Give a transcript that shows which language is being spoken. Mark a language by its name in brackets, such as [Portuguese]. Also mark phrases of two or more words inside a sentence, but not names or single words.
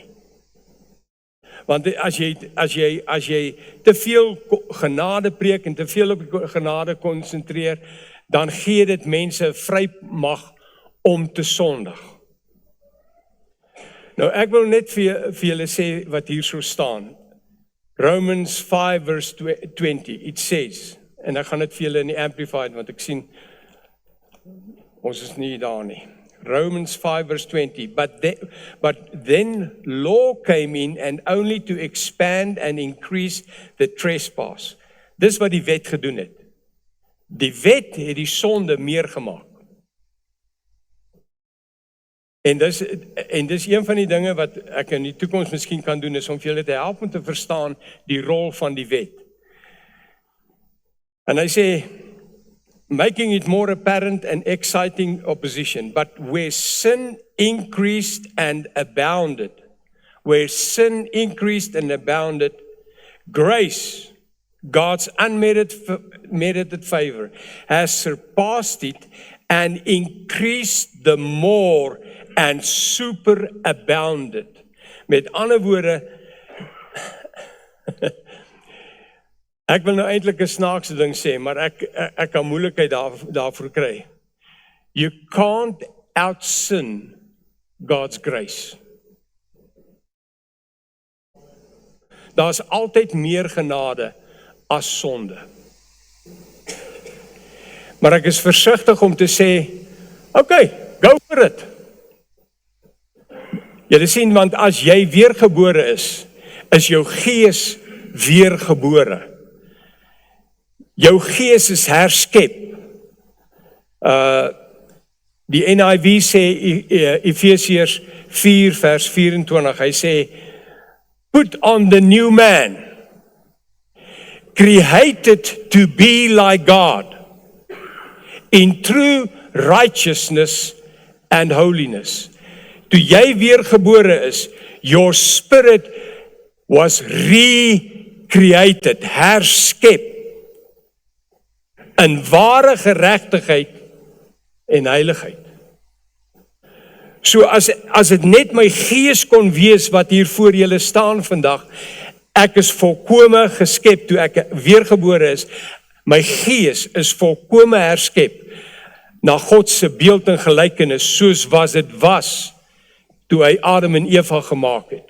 [Afrikaans] Want as jy te veel genade preek en te veel op die genade konsentreer, dan gee dit mense vrymag om te sondig. Nou ek wil net vir julle sê wat hier so staan. [English] Romans 5 verse 20, it says, [Afrikaans] en ek gaan dit vir julle in die Amplified, want ek sien, ons is nie daar nie. [English] Romans 5 verse 20, but then law came in and only to expand and increase the trespass. [Afrikaans] Dis wat die wet gedoen het. Die wet het die sonde meer gemaak. En dis een van die dinge wat ek in die toekoms miskien kan doen, is om vir julle te help om te verstaan die rol van die wet. En hy sê, [English] making it more apparent and exciting opposition, but where sin increased and abounded, grace, God's unmerited favor, has surpassed it and increased the more and superabounded. [Afrikaans] Met ander woorde, ek wil nou eintlik 'n snaakse ding sê, maar ek kan moeilikheid daarvoor kry. [English] You can't out-sin God's grace. [Afrikaans] Daar's altyd meer genade as sonde. Maar ek is versigtig om te sê, [English] okay, go for it. [Afrikaans] Julle sien, want as jy weergebore is jou gees weergebore. Jou gees is herskep. Die NIV sê, Efesiërs 4 vers 24, hy sê, [English] put on the new man, created to be like God, in true righteousness and holiness. [Afrikaans] Toe jy weergebore is, [English] your spirit was created, [Afrikaans] herskep, in ware geregtigheid en heiligheid. So as dit net my gees kon wees wat hier voor julle staan vandag, ek is volkome geskep toe ek weergebore is, my gees is volkome herskep, na God se beeld en gelykenis, soos was dit was, toe hy Adam en Eva gemaak het.